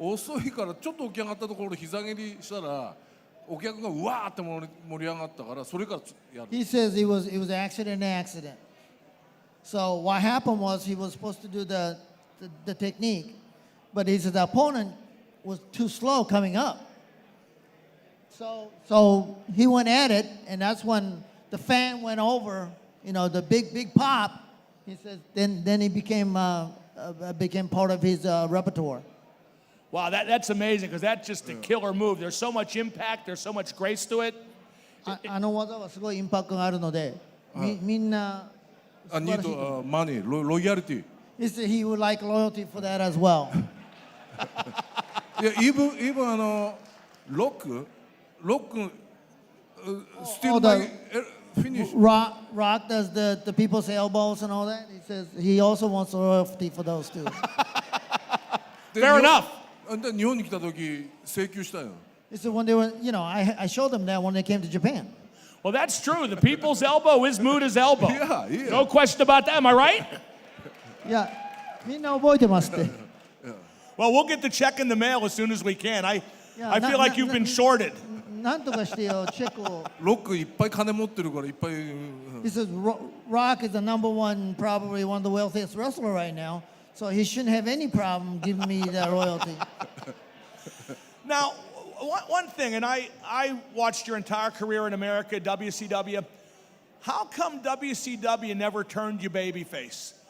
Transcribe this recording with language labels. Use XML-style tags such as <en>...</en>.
<ja>遅いからちょっと起き上がったところで膝蹴りしたらお客がうわーって盛り上がったからそれからやる。</ja> <en>He says it was accident. So what happened was he was supposed to do the technique, but his opponent was too slow coming up. So he went at it, and that's when the fan went over. You know, the big pop. He says then he became part of his repertoire. Wow, that's amazing because that's just a killer move. There's so much impact, there's so much grace to it.</en> <ja>あの技はすごいインパクトがあるので、みんな素晴らしい。</ja> <en>need money, loyalty. He said he would like loyalty for that as well. Yeah, even lock still Oh, the- like, finish. Rock does the people's elbows and all that. He says he also wants loyalty for those too. Fair enough.</en> <ja>で日本に来た時請求したよ。</ja> <en>He said when they were, I showed them that when they came to Japan. Well, that's true. The people's elbow is Muta's elbow. Yeah. No question about that. Am I right?</en> <ja>いや、みんな覚えてますって。</ja> <en>Well, we'll get the check in the mail as soon as we can. I feel like you've been na- shorted.</en> <ja>なんとかしてよ、チェックを。ロックいっぱい金持ってるからいっぱい。</ja> <en>He says Rock is the number one, probably one of the wealthiest wrestler right now. So he shouldn't have any problem giving me that royalty. Now, one thing, and I watched your entire career in America, WCW. How come WCW never turned you babyface?</en>